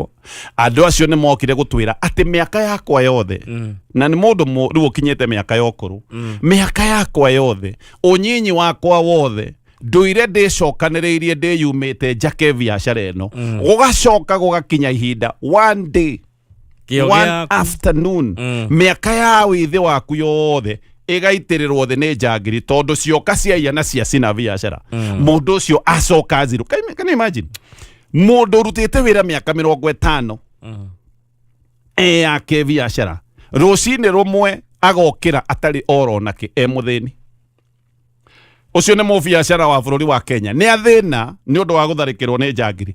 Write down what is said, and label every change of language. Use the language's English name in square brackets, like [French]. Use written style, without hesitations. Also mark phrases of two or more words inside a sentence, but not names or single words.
[Kikuyu] Andũ acio nĩ mokire gũtwĩra atĩ mĩaka yakwa yothe na nĩ mũndũ rĩu ũkinyĩte mĩaka ya ũkũrũ. Mĩaka yakwa yothe ũnyinyi wakwa wothe ndũire ndĩcokanĩrĩirie ndĩyumĩte njake biacara ĩno. Gũgacoka gũgakinya ihinda [English] one day one afternoon [Kikuyu] mĩaka ya wĩthĩ waku yothe ĩgaitĩrĩrwo thĩ nĩ njangiri tondũ cioka ciaiya na ciacina biacara. Mũndũ ũcio acoka zero. [English] Can you imagine? [Kikuyu] Mũndũ ũrutĩte wĩra mĩaka 50 yake biacara rũcinĩ rũmwe agokĩra atarĩ oro nake mũthĩni. Ucio nĩ mũbiacara wa bũrũri wa Kenya nĩ athĩna nĩ ũndũ wa gũtharĩkĩrwo nĩ njangiri.